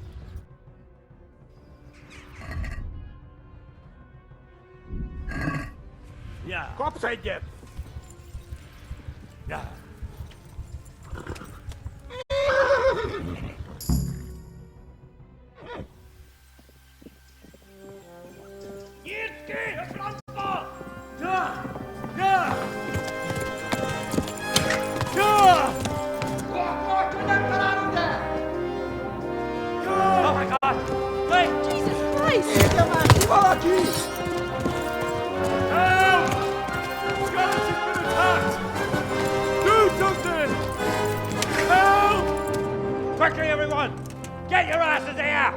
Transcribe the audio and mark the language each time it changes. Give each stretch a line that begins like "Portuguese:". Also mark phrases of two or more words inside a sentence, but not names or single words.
Hungarian: Ja! Kapsz egyet! Ja! Jirsky! Het landbal! Ja! Ja! Ja!
English: Oh my god! Wait! Jesus Christ! Help! Scarlet has been attacked! Do something! Help! Quickly, everyone! Get your asses here!